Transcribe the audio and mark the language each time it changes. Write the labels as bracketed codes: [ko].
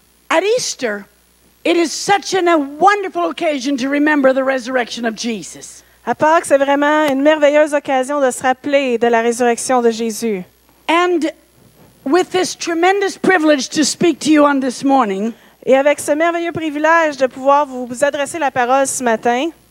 [en] at Easter, it is such a wonderful occasion to remember the resurrection of Jesus. [fr] À Pâques, c'est vraiment une merveilleuse occasion de se rappeler de la résurrection de Jésus. [en] And with this tremendous privilege to speak to you on this morning, [fr] Et avec ce merveilleux privilège de pouvoir vous adresser la parole ce matin,